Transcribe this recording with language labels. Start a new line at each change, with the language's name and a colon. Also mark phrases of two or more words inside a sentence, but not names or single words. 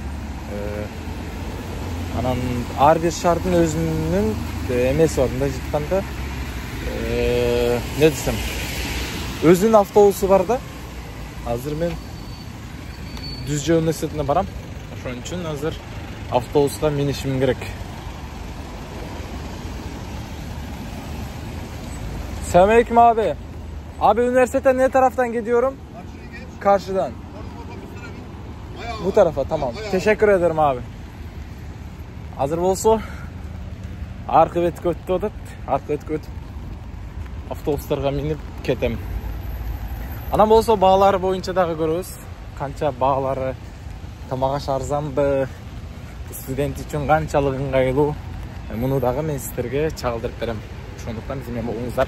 Kyrgyz: Анан ар бир шаардын өзүнүн эмеси бар. Мындай айтканда не десем, өзүнүн автобусу бар да. Азыр мен Düzce университетине барам. Ошон үчүн азыр автобуска минишим керек.
Turkish: Selamünaleyküm abi. Abi üniversitete ne taraftan gidiyorum? Karşıdan. Bu tarafa, tamam. Teşekkür ederim abi.
Kyrgyz: Азыр болсо арка бетке өтүп атат. Арка бетке өтүп автобустарга минип кетем. Анан болсо баалары боюнча дагы көрөбүз. Канча баалары тамак аш арзанбы, студент үчүн канчалык ыңгайлуу. Муну дагы мен сиздерге чагылдырып берем. Ошондуктан биз менен болуңуздар.